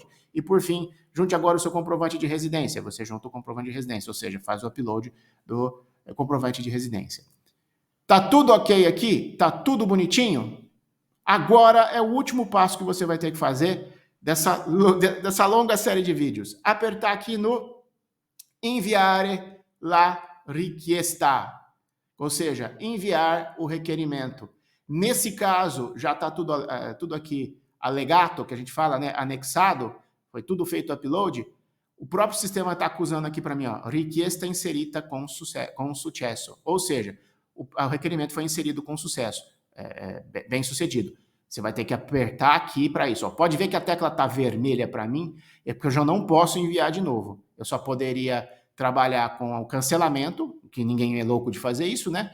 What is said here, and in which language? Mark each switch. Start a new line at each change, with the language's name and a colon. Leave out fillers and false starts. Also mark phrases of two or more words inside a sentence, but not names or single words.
Portuguese: E por fim, junte agora o seu comprovante de residência, você junta o comprovante de residência, ou seja, faz o upload do comprovante de residência. Tá tudo ok aqui? Tá tudo bonitinho? Agora é o último passo que você vai ter que fazer dessa longa série de vídeos. Apertar aqui no
Italian: Inviare la richiesta,
Portuguese: ou seja, enviar o requerimento. Nesse caso, já está tudo aqui alegato, que a gente fala, né, anexado, foi tudo feito upload. O próprio sistema está acusando aqui para mim,
Italian: richiesta inserita
Portuguese: com sucesso, ou seja, o requerimento foi inserido com sucesso, bem sucedido. Você vai ter que apertar aqui para isso. Pode ver que a tecla está vermelha para mim, é porque eu já não posso enviar de novo. Eu só poderia trabalhar com o cancelamento, que ninguém é louco de fazer isso, né?